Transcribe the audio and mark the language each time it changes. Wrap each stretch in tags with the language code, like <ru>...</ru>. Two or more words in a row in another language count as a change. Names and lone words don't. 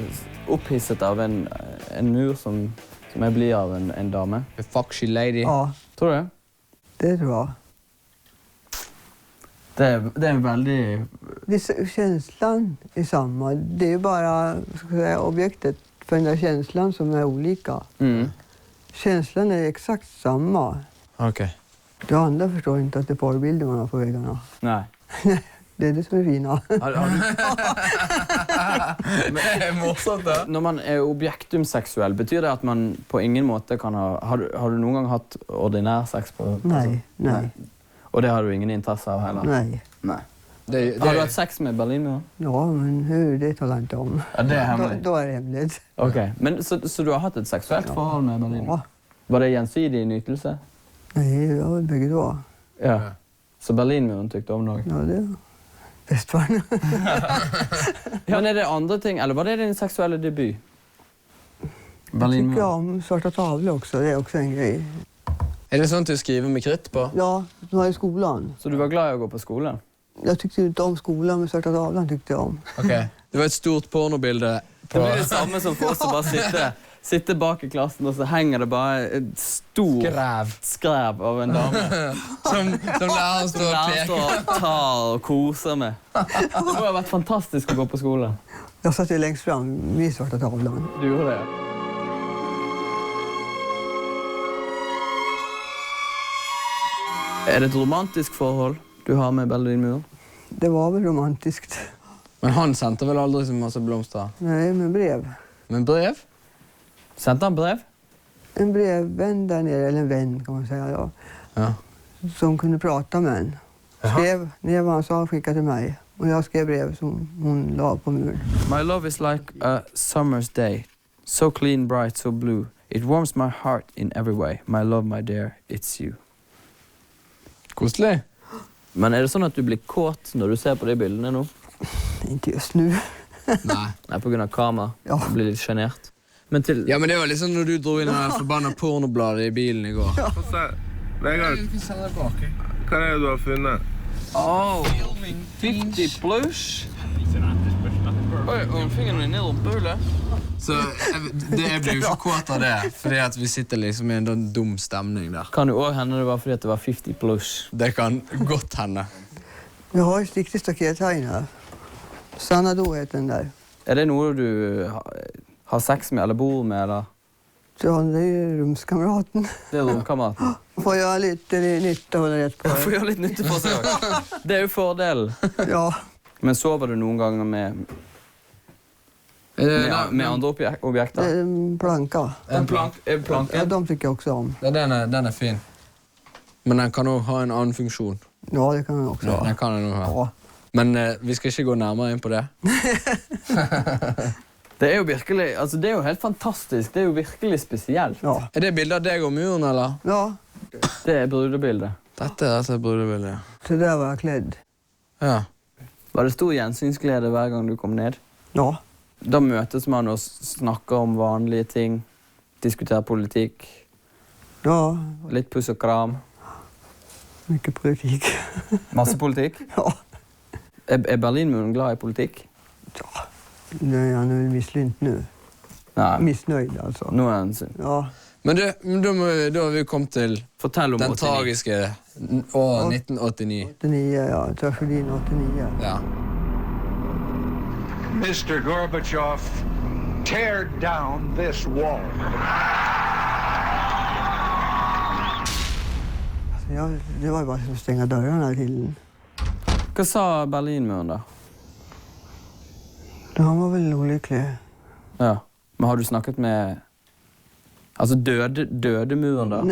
<no>opphisset av en mur som jeg blir av en dame?</no> <en>A foxy lady.</en> <sv>Ja,</sv> <no>Tror du det?</no> <sv>det tror jag.</sv> <no>Det er veldig...</no> <sv>Känslan är samma. Det är ju bara ska jag säga, objektet för den där känslan som är olika. Mm. Känslan är exakt samma. Ok. Det andra förstår inte att det är porrbilder man har på väggarna.</sv> <no>Nei.</no> <sv>Det är det som är fina.</sv> <no>Det er morsomt da. Når man er objektumseksuell, betyr det at man på ingen måte kan ha... Har du noen gang hatt ordinær sex på?</no> <sv>Nej, nej,</sv> <no>Og det har du ingen interesse av heller?</no> <sv>nej.</sv> <no>Nei. Det, Har du hatt sex med Berlinmuren?</no> <sv>Ja, men hur, det talar jag inte om.</sv> <no>Ja, det er hemmelig.</no> <sv>Då är det hemligt.</sv> <no>Ok, men så du har hatt et seksuelt forhold med Berlinmuren?</no> <sv>Ja.</sv> <no>Var det gjensidig nytelse?</no> <sv>Nej, det var väl bägge två. Ja.</sv> <no>Så Berlinmuren tykte om noe?</no> <sv>Ja, det bäst var det.</sv> <no>Men er det andre ting, eller var det din seksuelle debut?</no> <sv>Jag tycker om svarta tavlor också, det är också en grej.</sv> <no>Er det sånn at du skriver med krytt på?</no> <sv>Ja, det var i skolan.</sv> <no>Så du var glad i å gå på skolen?</no> <sv>Jag tyckte inte om skolan, men svarta tavlan tyckte jag om.</sv> <no>Ok. Det var et stort pornobilde på... Det blir det samme som for oss å bare sitte bak i klassen, og så henger det bare et stor skræv av en dame. som læreren står og Læreren peker. står og tar og koser med. Det må ha vært fantastisk å gå på skolen.</no> <sv>Jag satt ju längst fram vid svarta tavlan.</sv> <no>Du gjorde det? Er det et romantisk forhold du har med Berlinmuren?</no> <sv>Det var väl romantiskt.</sv> <no>Men han sendte vel aldri så masse blomster?</no> <sv>Nej, men brev.</sv> <no>Men brev? Sendte han brev?</no> <sv>En brevvän där nere, eller en vän kan man säga då,</sv> <no>Ja.</no> <sv>som kunde prata med en. Skrev ner vad han sa och skickade till mig. Och jag skrev brev som hon la på muren.</sv> <en>My love is like a summer's day. So clean, bright, so blue. It warms my heart in every way. My love, my dear, it's you.</en> <no>Koselig. Men er det sånn at du blir kåt når du ser på de bildene nå?</no> <sv>Inte just nu.</sv> <no>Nei. Nei, på grunn av kamera. Ja. Du blir litt genert. Men til... Ja, men det var liksom når du dro inn den forbanna pornobladet i bilen i går. Få se. Vegard, hva er det du har funnet? Oh, 50 plush. Oi, og fingeren din ned og bøle. Så jeg ble jo ikke kåt av det, fordi at vi sitter liksom i en dum stemning der. Kan jo også hende det var fordi at det var 50 plush. Det kan godt hende.</no> <sv>Jag har ett riktigt stakethajn här. Sanado heter den där.</sv> <no>Er det noe du har sex med, eller bor med, eller?</no> <sv>Så det är ju rumskamraten.</sv> <no>Det er romkameraten.</no> <sv>Får jag lite nytta hålla rätt på</sv> <no>Jeg får gjøre litt nytte for seg også. Det er jo fordelen. Ja. Men sover du noen ganger med Med andre objekter.</no> <sv>Planka.</sv> <no>En planke?</no> <sv>Ja, de tycker jag också om. Ja, den är fin.</sv> <no>Men den kan også ha en annen funksjon.</no> <sv>Ja, det kan den också ha.</sv> <no>Den kan den også ha. Ja. Men vi skal ikke gå nærmere inn på det. Det er jo virkelig, altså det er jo helt fantastisk, det er jo virkelig spesielt. Ja. Er det bildet av deg og muren, eller? Ja, Det er brudebildet. Dette er brudebildet, ja.</no> <sv>så där var jag klädd.</sv> <no>Ja. Var det stor gjensynsglede hver gang du kom ned? Ja, Da møtes man og snakker om vanlige ting, diskuterer politikk, ja, litt puss og kram.</no> <sv>mycket politik.</sv> <no>Masse politikk. Ja, Er Berlinmuren glad i politikk?</no> <sv>nej, han är väl misslynt nu.</sv> <no>Nei,</no> <sv>Missnöjd alltså.</sv> <no>nå er han synd. Ja, Men da har vi kommet til Fortell om den 89. tragiske år 1989.</no> <sv>89, ja, tragedin 89. Ja.</sv> <en>Mr. Gorbachev, tear down this wall.</en> <sv>Ja, det var ju bara att stänga dörrarna till den.</sv> <no>Hva sa Berlinmuren da?</no> <sv>Han var väl olycklig.</sv> <no>Ja. Men har du snakket med... Altså døde muren da?</no>